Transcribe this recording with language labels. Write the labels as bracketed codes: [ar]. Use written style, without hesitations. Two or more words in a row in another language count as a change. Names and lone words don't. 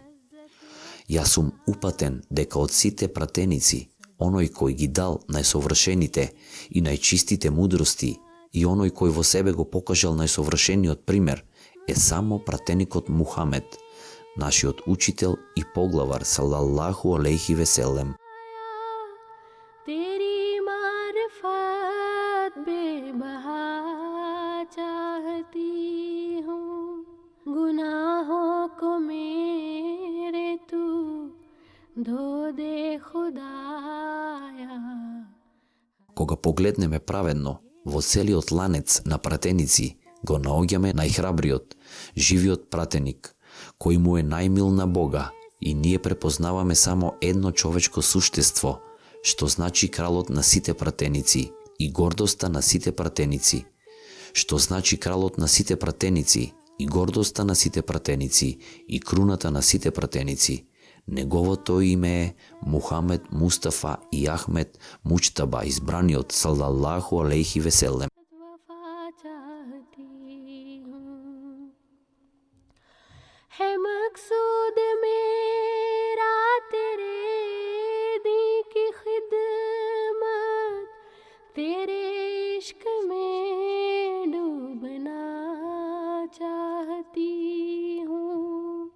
[mk] Јас сум упатен дека од сите пратеници, оној кој ги дал најсовршените и најчистите мудрости и оној кој во себе го покажал најсовршениот пример е само пратеникот Мухамед, нашиот учител и поглавар [ar] صلى الله عليه وسلم. [ur] تیری معرفت بے بہا چاہتی ہوں، گناہوں کو میرے تو دھو دے خدایا. [mk] Кога погледнеме праведно во целиот ланец на пратеници, го наоѓаме најхрабриот, живиот пратеник, кој му е најмил на Бога, и ние препознаваме само едно човечко суштество, што значи кралот на сите пратеници и гордоста на сите пратеници. Што значи кралот на сите пратеници и гордоста на сите пратеници и круната на сите пратеници. Неговото име е Мухамед Мустафа и Ахмед Мучтаба, избраниот [ar] صلى الله عليه وسلم. [ur] وفا چاہتی ہوں، ہے مقصود میرا تیرے دی کی خدمت، تیرے عشق میں ڈوبنا چاہتی ہوں.